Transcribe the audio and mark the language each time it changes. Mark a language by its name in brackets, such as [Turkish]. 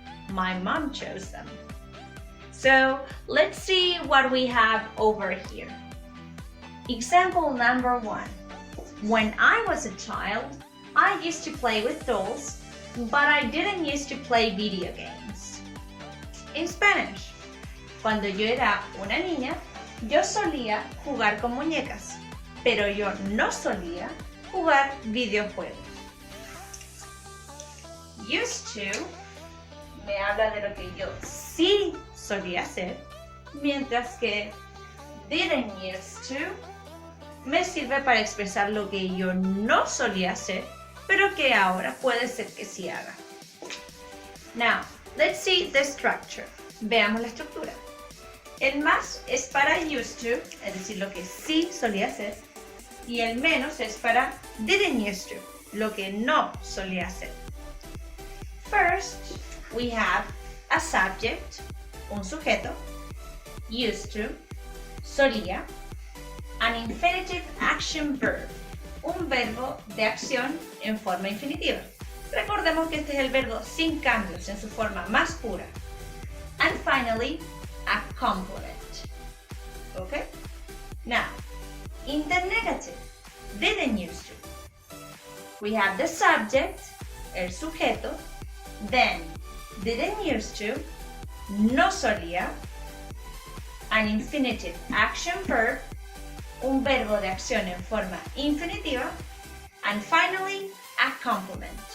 [English] My mom chose them. So let's see what we have over here. Example number 1. When I was a child, I used to play with dolls, but I didn't used to play video games. In Spanish, [Spanish] cuando yo era una niña, yo solía jugar con muñecas, pero yo no solía jugar videojuegos. Used to me habla de lo que yo sí solía hacer, mientras que didn't used to me sirve para expresar lo que yo no solía hacer, pero que ahora puede ser que sí haga. [English] Now, let's see the structure. [Spanish] Veamos la estructura. El más es para used to, es decir, lo que sí solía hacer, y el menos es para didn't used to, lo que no solía hacer. [English] First, we have a subject, [Spanish] un sujeto, [English] used to, solía, an infinitive action verb, [Spanish] un verbo de acción en forma infinitiva. Recordemos que este es el verbo sin cambios en su forma más pura. [English] And finally, a complement. Okay? Now, in the negative, didn't used to, we have the subject, [Spanish] el sujeto, [English] then didn't used to, [Spanish] no solía, [English] an infinitive action verb, [Spanish] un verbo de acción en forma infinitiva, [English] and finally, a complement.